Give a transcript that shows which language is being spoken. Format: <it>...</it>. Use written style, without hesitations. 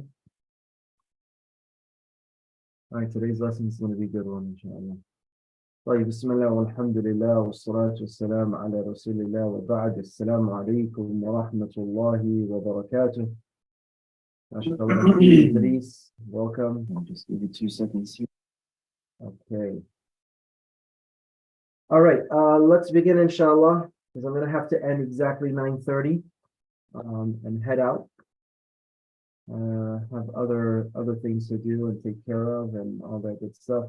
<en>All right, today's lesson is going to be a good one, inshallah.</en> <ar>طيب بسم الله والحمد لله والصلاة والسلام على رسول الله وبعد السلام عليكم ورحمة الله وبركاته.</ar> <en>MashaAllah, Idris, welcome. I'll just give you 2 seconds here. Okay. All right, let's begin, inshallah, because I'm going to have to end exactly 9:30 and head out. Have other things to do and take care of and all that good stuff.</en>